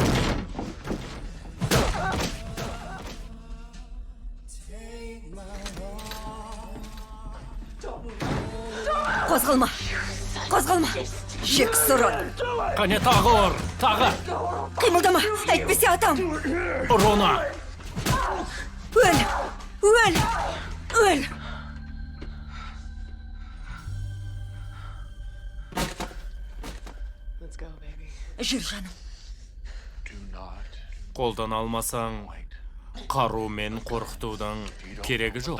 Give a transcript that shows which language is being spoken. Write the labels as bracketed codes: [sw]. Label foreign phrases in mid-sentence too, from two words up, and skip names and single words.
[kk] Қозғалма! Қозғалма! Жексұрын! Қане тағы ұр! Тағы! Қимылдама! Әйтпесе атам! Рона! Өл! Өл! Өл! [en] Let's go, baby. [kk] Жүр, жаным. Қолдан алмасаң, қарумен қорқытудың керегі жоқ.